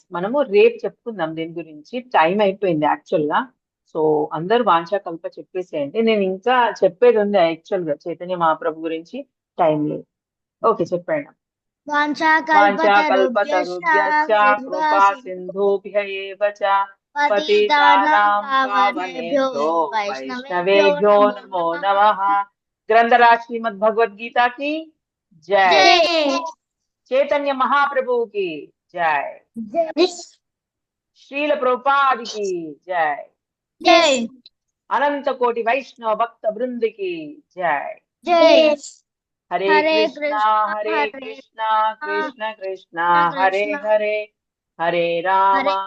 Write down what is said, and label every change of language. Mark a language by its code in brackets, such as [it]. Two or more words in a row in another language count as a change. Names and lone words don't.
[te] మనము రేపు చెప్పుకుందాం దీని గురించి, టైం అయిపోయింది యాక్చువల్ గా. సో అందరూ వాంఛాకల్ప చెప్పేసేయండి, నేను ఇంకా చెప్పేది ఉంది యాక్చువల్ గా చైతన్య మహాప్రభు గురించి, టైం లేదు. ఓకే, చెప్పండి. [sa] వాంఛాకల్పతరుభ్యశ్చ వాంఛాకల్పతరుభ్యశ్చ కృపా కృపా సింధు సింధుభ్య ఏవ చ పతితానాం పతితానాం పావనేభ్యో పావనేభ్యో వైష్ణవేభ్యో వైష్ణవేభ్యో నమో నమో నమః. నమః. [hi] గ్రంథరాజ్ శ్రీమద్ భగవద్గీత की जय, జై चैतन्य महाप्रभु की जय, జై श्रील प्रभुपाद की जय, జై अनंत कोटि वैष्णव भक्त वृंद की जय। జై. [sa] हरे हरे कृष्णा कृष्णा हरे हरे कृष्णा कृष्ण कृष्णा कृष्ण हरे कृष्ण हरे, हरे राम हरे